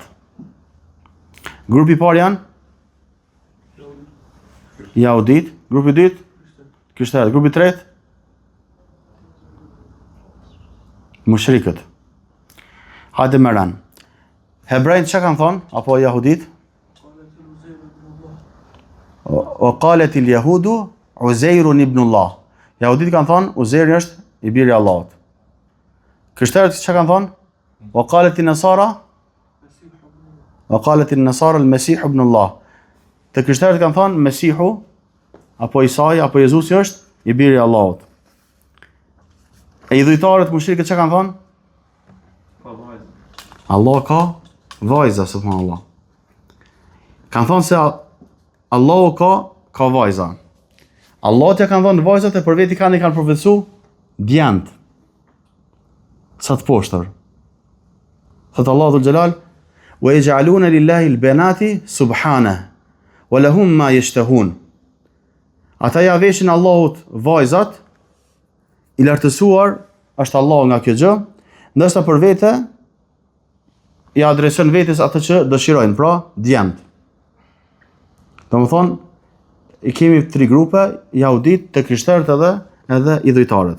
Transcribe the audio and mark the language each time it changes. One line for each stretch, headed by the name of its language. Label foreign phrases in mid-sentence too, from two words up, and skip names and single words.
Albanian: Grupi i parë janë Jahudit, grupi i dytë krishterët, grupi i tretë mushrikët. Hajde me ran. Hebrejt çka kanë thonë, apo Jahudit?
Arabic: وقالت اليهود عزير ابن الله.
Albanian: Jahudit kanë thonë Uzairi është i biri i Allahut. Krishterët çka kanë thonë?
Arabic: وقالت النصارى المسيح ابن الله.
Albanian: Te krishterët kanë thonë Mesihu apo Isai apo Jezusi është i biri i Allahut. E idhujtarët mushrikët çka kanë thonë? Allah ka vajza, subhanallah. Kanë thonë se Allahu ka vajza. Allah t'ja kanë thonë vajzat e për veti kanë përvetësu djent. Sa të poshtër. Thëtë Allahu
Arabic: ذو الجلال: "ويجعلون لله البنات سبحانه ولهم ما يشتهون."
Albanian: Ata ja veshin Allahut vajzat, i lartësuar është Allahu nga kjo gjë, ndërsa për vete i adreson vetes atë që dëshirojnë, pra djent. Do më thonë, i kemi 3 grupe, Jahudit, të krishterët edhe idhujtarët.